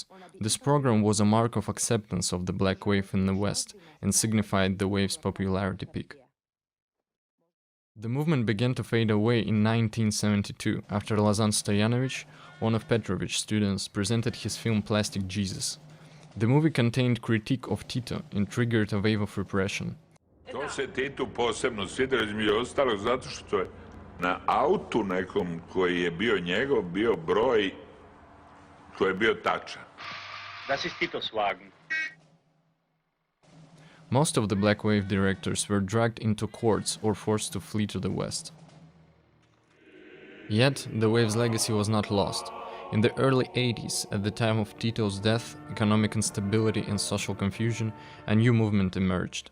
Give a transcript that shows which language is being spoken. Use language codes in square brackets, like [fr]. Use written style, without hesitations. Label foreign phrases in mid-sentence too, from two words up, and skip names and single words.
[en] This program was a mark of acceptance of the Black Wave in the West and signified the wave's popularity peak. The movement began to fade away in 1972 after Lazan Stojanovic, one of Petrovic's students, presented his film Plastic Jesus. The movie contained critique of Tito and triggered a wave of repression. [sr] To se Titu posebno svidelo, između ostalog, zato što je na autu nekom koji je bio njegov bio broj koji je bio tačan. [de] Das ist Titos Wagen. [en] Most of the Black Wave directors were dragged into courts or forced to flee to the West. Yet, the wave's legacy was not lost. In the early 80s, at the time of Tito's death, economic instability and social confusion, a new movement emerged.